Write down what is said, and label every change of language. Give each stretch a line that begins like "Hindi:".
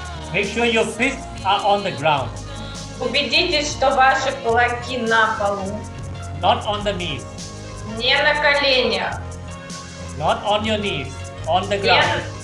English: Make sure your fists are on the ground,
Russian: Убедитесь, что ваши кулаки на полу,
English: not on the knees,
Russian: не на коленях,
English: not on your knees, on the ground.